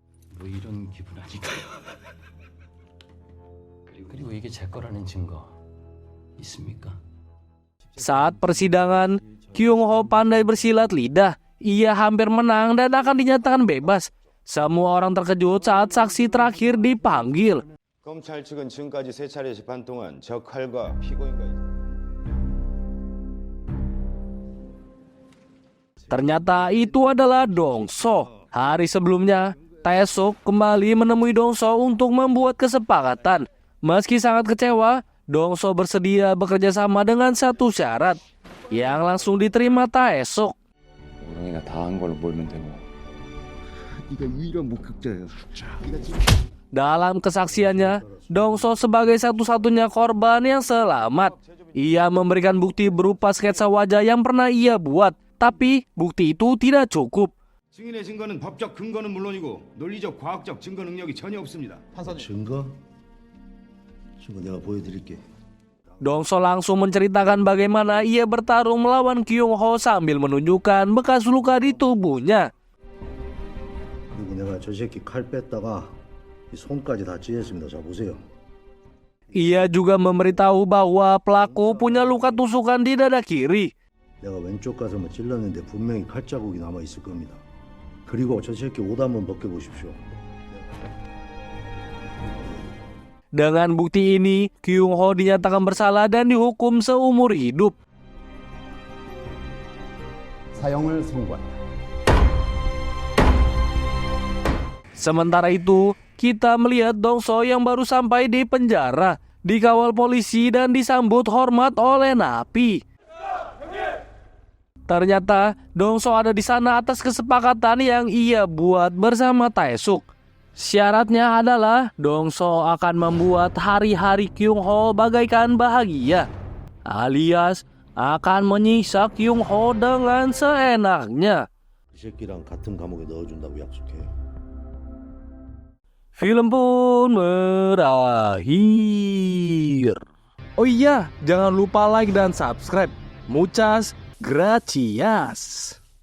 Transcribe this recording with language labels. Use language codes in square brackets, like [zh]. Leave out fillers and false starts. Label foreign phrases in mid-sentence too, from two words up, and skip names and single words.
[id] Saat persidangan, Kyung Ho pandai bersilat lidah. Ia hampir menang dan akan dinyatakan bebas. Semua orang terkejut saat saksi terakhir dipanggil. [ko] 검찰 측은 지금까지 3차례 재판 동안 적 칼과 피고인과 [id] Ternyata itu adalah Dong So. Hari sebelumnya, Tae-suk kembali menemui Dong So untuk membuat kesepakatan. Meski sangat kecewa, Dong So bersedia bekerja sama dengan satu syarat yang langsung diterima Tae-suk. [ko] 우렁이가 다 한 걸로 몰면 되고. 네가 유일한 목격자야. [id] Dalam kesaksiannya, Dong So sebagai satu-satunya korban yang selamat. Ia memberikan bukti berupa sketsa wajah yang pernah ia buat. Tapi bukti itu tidak cukup. [ko] 증인의 증거는 법적 근거는 물론이고 논리적 과학적 증거 능력이 전혀 없습니다. 증거? 증거 내가 보여드릴게. [id] Dong So langsung menceritakan bagaimana ia bertarung melawan Kyung Ho sambil menunjukkan bekas luka di tubuhnya. [ko] 그리고 내가 저 새끼 칼 뺐다가 이 손까지 다 찢었습니다. 자 보세요. [id] Ia juga memberitahu bahwa pelaku punya luka tusukan di dada kiri. [ko] 내가 왼쪽 가슴을 찔렀는데 분명히 칼 자국이 남아 있을 겁니다. 그리고 저 새끼 옷 한번 벗겨 보십시오. [id] Dengan bukti ini, Kyung Ho dinyatakan bersalah dan dihukum seumur hidup. [ko] 사형을 선고한다. [id] Sementara itu, kita melihat Dong So yang baru sampai di penjara, dikawal polisi dan disambut hormat oleh napi. Ternyata Dong So ada di sana atas kesepakatan yang ia buat bersama Tae-suk. Syaratnya adalah Dong So akan membuat hari-hari Kyung Ho bagaikan bahagia, alias akan menyiksa Kyung Ho dengan seenaknya. [ko] 이 새끼랑 같은 감옥에 넣어준다고 약속해. [id] Film pun berakhir. Oh iya, jangan lupa like dan subscribe. [es] Muchas gracias.